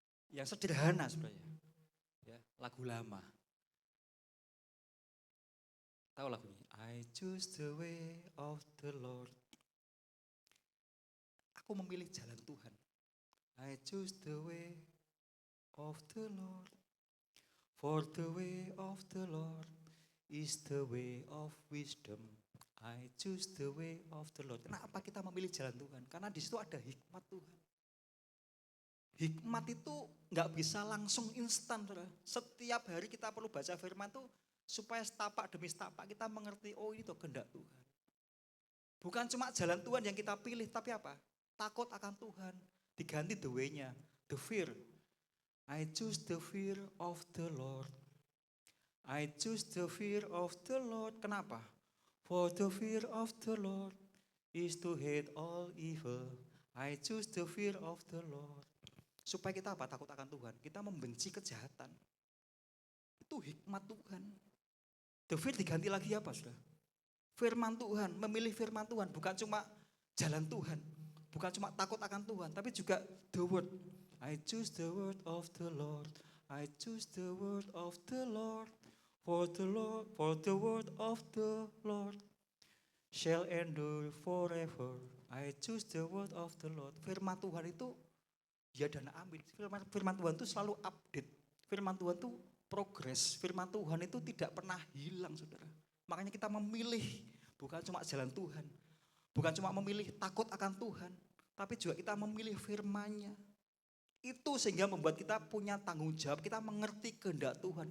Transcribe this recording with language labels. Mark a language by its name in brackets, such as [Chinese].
[Indonesian] Yang sederhana sudah ya. Lagu lama. Tahu lagunya? [English] I choose the way of the Lord. [Indonesian] Aku memilih jalan Tuhan. [English] I choose the way of the Lord. For the way of the Lord is the way of wisdom. I choose the way of the Lord. [Indonesian] Kenapa kita memilih jalan Tuhan? Karena di situ ada hikmat Tuhan. Hikmat itu nggak bisa langsung instan, saudara. Setiap hari kita perlu baca firman itu supaya setapak demi setapak kita mengerti, oh ini tuh kehendak Tuhan. Bukan cuma jalan Tuhan yang kita pilih, tapi apa? Takut akan Tuhan. [English] Diganti the way-nya, the fear. I choose the fear of the Lord. I choose the fear of the Lord. Kenapa? For the fear of the Lord is to hate all evil. I choose the fear of the Lord. [Indonesian] Supaya kita apa? Takut akan Tuhan. Kita membenci kejahatan. Itu hikmat Tuhan. The fear diganti lagi apa sudah? Firman Tuhan, memilih firman Tuhan. Bukan cuma jalan Tuhan. Bukan cuma takut akan Tuhan. Tapi juga the word. [English] I choose the word of the Lord. I choose the word of the Lord. For the word of the Lord shall endure forever. I choose the word of the Lord. [Indonesian] Firman Tuhan itu ya dan amin. Firman Tuhan itu selalu update. Firman Tuhan itu progres. Firman Tuhan itu tidak pernah hilang, saudara. Makanya kita memilih bukan cuma jalan Tuhan. Bukan cuma memilih takut akan Tuhan. Tapi juga kita memilih firman-Nya. Itu sehingga membuat kita punya tanggung jawab, kita mengerti kehendak Tuhan.